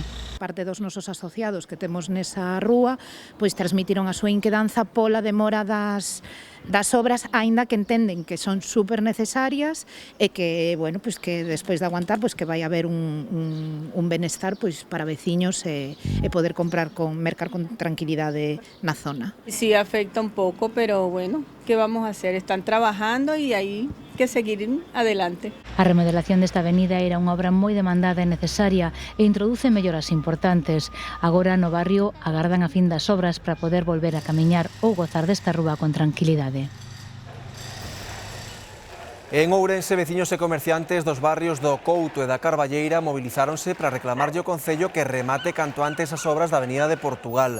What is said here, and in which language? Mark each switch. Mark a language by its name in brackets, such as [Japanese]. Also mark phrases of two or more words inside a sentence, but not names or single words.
[Galician] Parte dos nosos asociados que temos nesa rúa, pois transmitiron a súa inquedanza pola demora das obras, aínda que entenden que son super necesarias e que, bueno, pois que despois de aguantar, pois que vai haber un benestar pois para veciños e poder mercar con tranquilidade na zona. Sí afecta un pouco, pero bueno, [Spanish] ¿qué vamos a hacer? Están trabajando y hay que seguir adelante. [Galician] A remodelación desta avenida era unha obra moi demandada e necesaria e introduce melloras importantes. Agora no barrio agardan a fin das obras para poder volver a camiñar ou gozar desta rúa con tranquilidade. En Ourense, veciños e comerciantes dos barrios do Couto e da Carballeira movilizáronse para reclamarlle ao Concello que remate canto antes as obras da Avenida de Portugal.